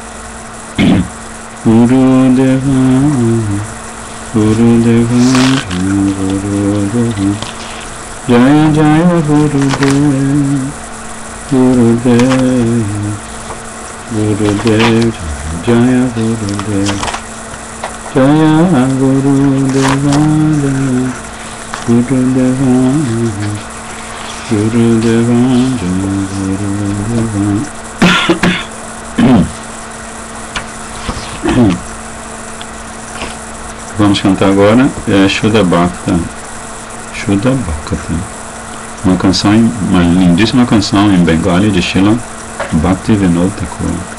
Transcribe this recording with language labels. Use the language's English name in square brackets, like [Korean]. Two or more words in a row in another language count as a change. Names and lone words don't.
[Sanskrit] गुरु देव गुरु देव गुरु देव जय जय गुरु देव गुरु देव गुरु देव जय गुरु देव जय गुरु देव गुरु देव गुरु देव गुरु देव [Portuguese] Vamos cantar agora [Sanskrit] Shuddha Bhakta. [Portuguese] Shuddha Bhakta. Uma lindíssima canção em Bengali de Srila Bhaktivinoda Thakur.